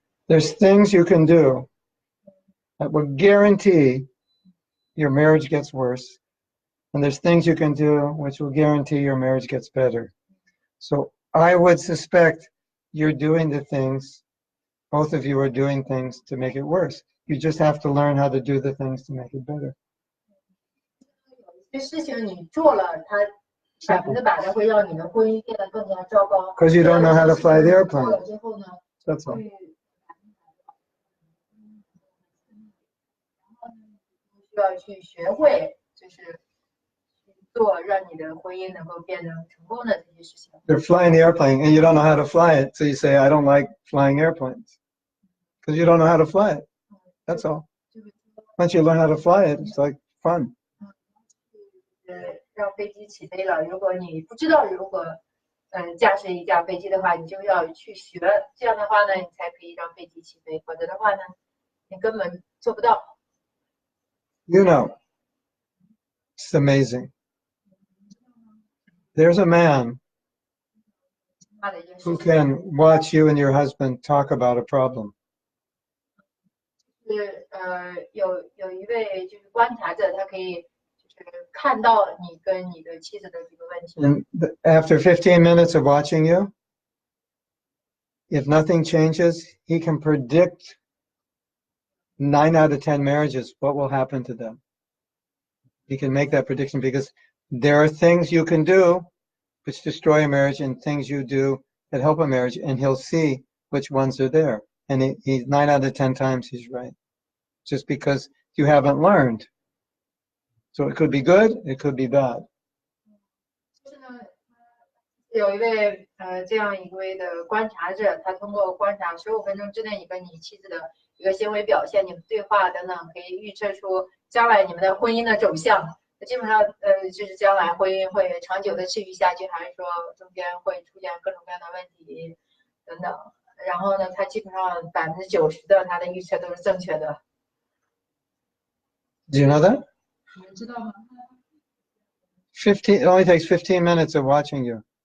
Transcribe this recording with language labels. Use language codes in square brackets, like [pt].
[en] There's things you can do that will guarantee your marriage gets worse, and there's things you can do which will guarantee your marriage gets better. So I would suspect you're doing the things, both of you are doing things to make it worse. You just have to learn how to do the things to make it better. [zh] 这事情你做了，它100%会让你的婚姻变得更加糟糕。 [en] Because you don't know how to fly the airplane. [zh] 做了之后呢， [en] That's all. [zh] 需要去学会，就是做让你的婚姻能够变得成功的这些事情。 [en] You're flying the airplane and you don't know how to fly it, so you say, I don't like flying airplanes. Because you don't know how to fly it. That's all. Once you learn how to fly it, it's like fun. [zh] 让飞机起飞了，如果你不知道如何驾驶一架飞机的话，你就要去学，这样的话呢，你才可以让飞机起飞，否则的话呢，你根本做不到。 [en] You know, it's amazing. There's a man who can watch you and your husband talk about a problem. [zh] 是有一位就是观察者，他可以就是看到你跟你的妻子的这个问题。 [en] And after 15 minutes of watching you, if nothing changes, he can predict 9 out of 10 marriages, what will happen to them. He can make that prediction because there are things you can do which destroy a marriage and things you do that help a marriage, and he'll see which ones are there. And he's 9 out of 10 times he's right, just because you haven't learned. So it could be good, it could be bad. [zh] 就是呢，有一位这样一位的观察者，他通过观察15分钟之内你跟你妻子的一个行为表现、你们对话等等，可以预测出将来你们的婚姻的走向。基本上就是将来婚姻会长久的持续下去，还是说中间会出现各种各样的问题等等。然后呢，他基本上90%的他的预测都是正确的。 [en] Do you know that? [zh] 你们知道吗？ [en] It only takes 15 minutes of watching you.